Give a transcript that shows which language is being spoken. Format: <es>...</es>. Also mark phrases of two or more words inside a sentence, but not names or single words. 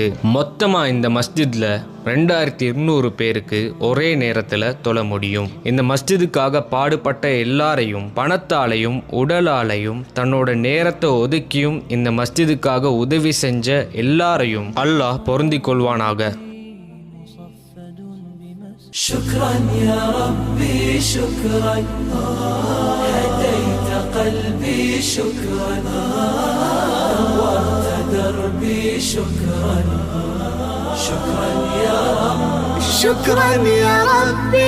<ta>மொத்தமா இந்த மஸ்ஜித்ல 2200 பேருக்கு ஒரே நேரத்தில் தொழ முடியும். இந்த மஸ்ஜிதுக்காக பாடுபட்ட எல்லாரையும் பணத்தாலையும் உடலாலையும் தன்னோட நேரத்தை ஒதுக்கியும் இந்த மஸ்ஜிதுக்காக உதவி செஞ்ச எல்லாரையும் அல்லாஹ் பொருந்திக் கொள்வானாக.</ta> <ar>شكرا يا ربي شكرا هديت قلبي شكرا نورت دربي شكرا شكرا يا رب شكرا يا ربي</ar>